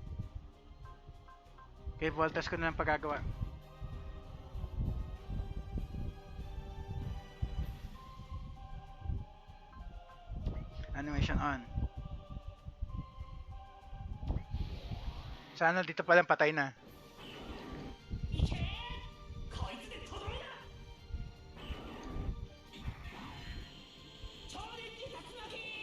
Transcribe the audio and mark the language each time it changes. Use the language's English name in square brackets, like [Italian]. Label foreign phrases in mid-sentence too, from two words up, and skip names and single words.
[Filipino] Okay, voltas ko na lang pagagawa. [English] Animation on. [Filipino] Sana dito palang patay na. [Japanese] いけこいつでとどめだ超電磁竜巻